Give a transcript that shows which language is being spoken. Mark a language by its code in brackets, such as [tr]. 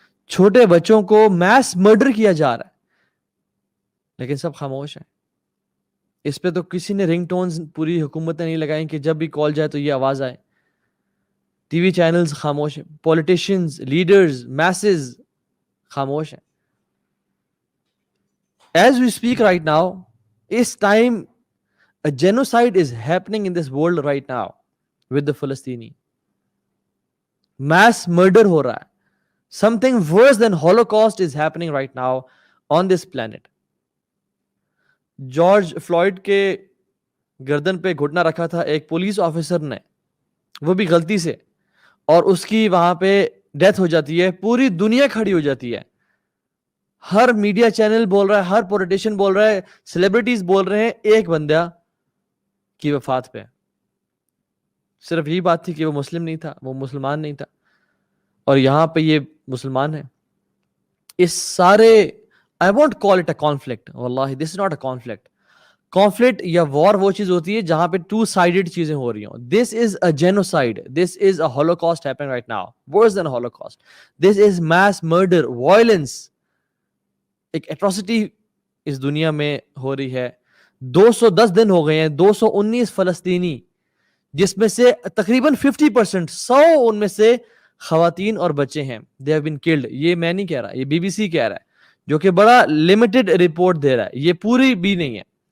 [ur] چھوٹے بچوں کو میس مرڈر کیا جا رہا ہے لیکن سب خاموش ہیں. اس پہ تو کسی نے رنگ ٹونز پوری حکومت نے نہیں لگائیں کہ جب بھی کال جائے تو یہ آواز آئے. ٹی وی چینلز خاموش ہیں, پولیٹیشینز, لیڈرز, میسز خاموش ہیں. [en] As we speak right now, اس time a genocide is happening in this world right now with the Palestinian. Mass murder [ur] ہو رہا ہے. [en] Something worse than Holocaust is happening right now on this planet. [ur] George fluid کے گردن پہ گھٹنا رکھا تھا ایک police officer نے, وہ بھی غلطی سے, اور اس کی وہاں پہ ڈیتھ ہو جاتی ہے. پوری دنیا کھڑی ہو جاتی ہے, ہر میڈیا چینل بول رہا ہے, ہر پولیٹیشین بول رہا ہے, سیلیبریٹیز بول رہے ہیں ایک بندہ کی وفات پہ. صرف یہی بات تھی کہ وہ مسلم نہیں تھا, وہ مسلمان نہیں تھا, اور یہاں پہ یہ مسلمان ہے. اس سارے [en] I won't call it a conflict. واللہ this is not a conflict. [ur] Conflict یا war وہ چیز ہوتی ہے جہاں پہ [en] two sided [ur] چیزیں ہو رہی ہوں. [en] This is a genocide. This is a holocaust happening right now. Worse than a holocaust. This is mass murder, violence. [ur] ایک atrocity اس دنیا میں ہو رہی ہے. 210 دن ہو گئے ہیں, 219 فلسطینی, جس میں سے تقریباً 50%, 100 ان میں سے خواتین اور بچے ہیں. [en] They have been killed. [ur] یہ میں نہیں کہہ رہا, یہ BBC کہہ رہا ہے, جو کہ بڑا لمیٹڈ رپورٹ دے رہا ہے, یہ پوری بھی نہیں ہے.